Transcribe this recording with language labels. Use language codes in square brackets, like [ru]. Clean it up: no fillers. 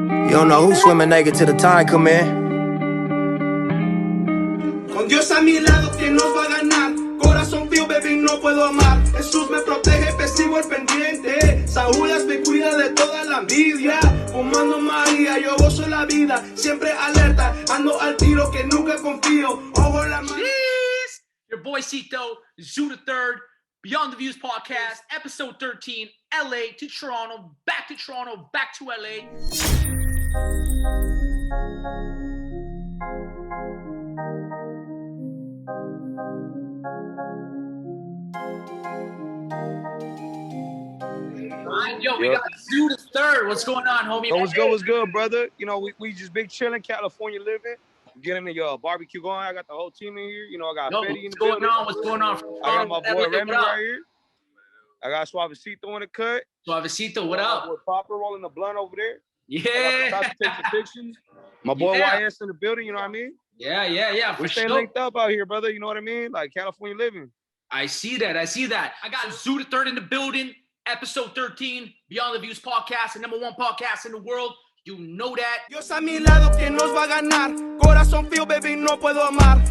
[en] You don't know who's swimming naked till the tide come in. [es] Con Dios a mi lado, ¿quién nos va a ganar? Corazón frío, baby, no puedo amar. Jesús me protege, te sigo al pendiente. San Judas me cuida de toda la envidia. Fumando María, yo gozo la vida. Siempre alerta, ando al tiro que nunca confío. Ojo la mano. [en] Your boy Cito, Zootedthird, Beyond the Views podcast, episode 13, LA to Toronto, back to LA. Yo, we got Zootedthird. What's going on, homie? What's good, brother? You know, we just big chilling, California living. Getting the barbecue going. I got the whole team in here. You know, I got Fetty in the building. What's going on? I got my boy Remy right here. I got Suavecito in the cut. Suavecito, what up? My boy Popper rolling the blunt over there. Yeah. Take the pictures. My boy YS in the building, you know what I mean? Yeah. We stay linked up out here, brother. You know what I mean? Like California living. I see that. I got Zootedthird in the building. Episode 13, Beyond the Views podcast, the #1 podcast in the world. You know that. [es] Dios a mi lado, ¿quién nos va a ganar? Corazón frío, baby, no puedo amar.